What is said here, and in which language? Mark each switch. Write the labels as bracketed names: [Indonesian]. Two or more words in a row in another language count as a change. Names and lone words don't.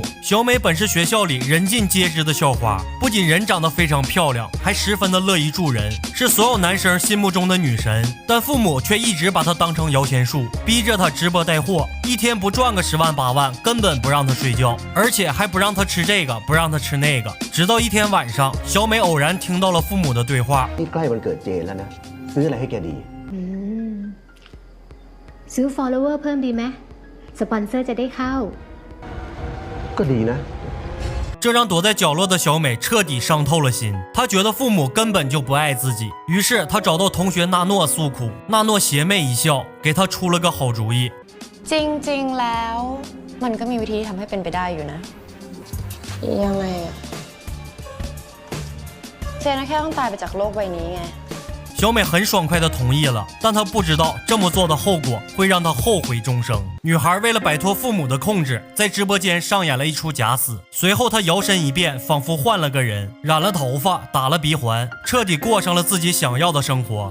[Chinese] 小美本是学校里人尽皆知的校花，不仅人长得非常漂亮，还十分的乐意助人，是所有男生心目中的女神。但父母却一直把她当成摇钱树，逼着她直播带货，一天不赚个10万8万，根本不让她睡觉，而且还不让她吃这个，不让她吃那个。直到一天晚上，小美偶然听到了父母的对话。 [Thai] นี่ใกล้วันเกิดเจนแล้วนะซื้ออะไรให้แกดี ซื้อ follower เพิ่มดีไหมสปอนเซอร์จะได้เข้า ก็ดีนะ [Chinese] 这让躲在角落的小美彻底伤透了心，她觉得父母根本就不爱自己，于是她找到同学纳诺诉苦。纳诺邪魅一笑，给她出了个好主意。 [Thai] จริงๆแล้วมันก็มีวิธีทำให้เป็นไปได้อยู่นะยังไงอะเจนแค่ต้องตายไปจากโลกใบนี้ไง [Chinese] 小美很爽快地同意了，但她不知道这么做的后果会让她后悔终生。女孩为了摆脱父母的控制，在直播间上演了一出假死。随后她摇身一变，仿佛换了个人，染了头发，打了鼻环，彻底过上了自己想要的生活。